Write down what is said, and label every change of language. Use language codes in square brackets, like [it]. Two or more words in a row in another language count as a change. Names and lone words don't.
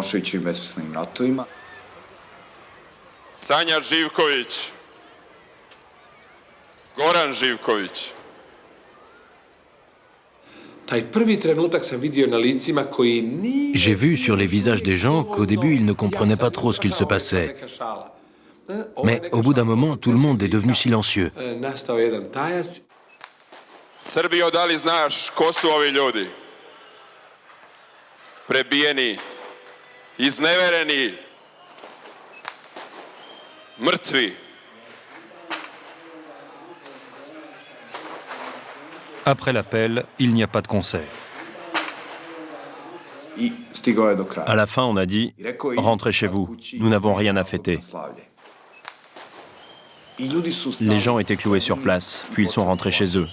[fr] Sanja Živković, Goran Živković. J'ai vu sur les visages des gens qu'au début, ils ne comprenaient pas trop ce qu'il se passait. Mais au bout d'un moment, tout le monde est devenu silencieux. [sr] Srbijo, da li znaš ko su ovi ljudi? Prebijeni, iznevereni, mrtvi. [fr] Après l'appel, il n'y a pas de concert. À la fin, on a dit « Rentrez chez vous, nous n'avons rien à fêter ». Les gens étaient cloués sur place, puis ils sont rentrés chez eux.